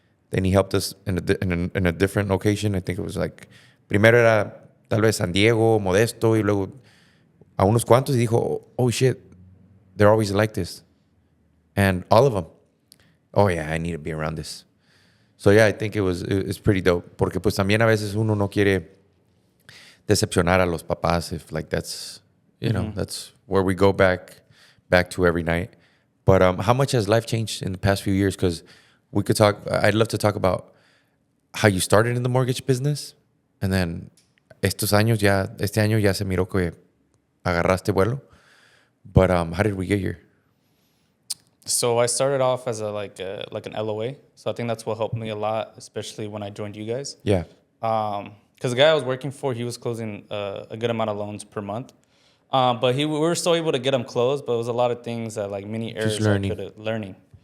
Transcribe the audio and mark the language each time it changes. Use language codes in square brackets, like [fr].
[en] Then he helped us in a different location. I think it was like, [es] primero era tal vez San Diego, Modesto, y luego a unos cuantos, y dijo, [en] oh shit, they're always like this. And all of them, oh yeah, I need to be around this. So yeah, I think it's pretty dope. [es] Porque pues también a veces uno no quiere decepcionar a los papás [en] if like that's, that's where we go back to every night. But how much has life changed in the past few years? Because we could talk, I'd love to talk about how you started in the mortgage business. And then [es] este año ya se miró que agarraste vuelo. [en] But how did we get here? So I started off as like an LOA. So I think that's what helped me a lot, especially when I joined you guys. Yeah. Because the guy I was working for, he was closing a good amount of loans per month. But we were still able to get them closed, but it was a lot of things that like mini errors learning.